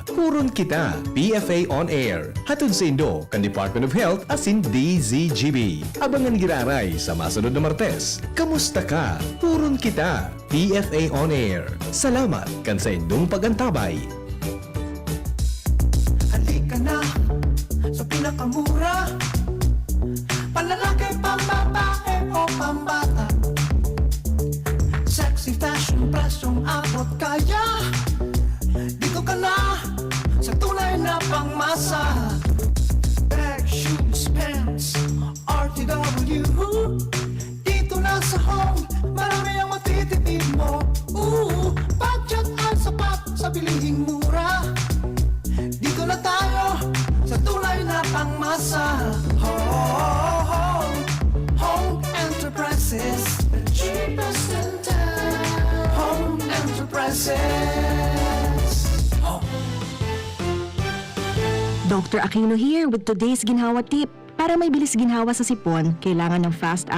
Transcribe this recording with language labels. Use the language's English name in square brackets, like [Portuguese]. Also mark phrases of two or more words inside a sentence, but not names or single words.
[Bikol] Huron Kita, PFA On Air. Hatod sa Indo, kan Department of Health asin DZGB. Abangan giraray sa masunod na Martes. Kamusta Ka? Huron Kita, PFA On Air. Salamat kan sa inyong pagantabay. [Filipino] Halika na sa pinakamura, panlalaki, pambabae o pambata. [English] Sexy fashion, [Filipino] presyong abot kaya. Dito ka na sa tunay na pangmasa. [English] Bag, shoes, pants, RTW. [Filipino] Dito na sa home, marami ang matitipid mo. Budget at sapat sa bilihing mura. Dito na tayo sa tunay na pangmasa. [English] Home Enterprises, the cheapest in town. Home Enterprises. Dr. Aquino here with today's ginhawa tip. [Filipino] Para may bilis ginhawa sa sipon, kailangan ng fast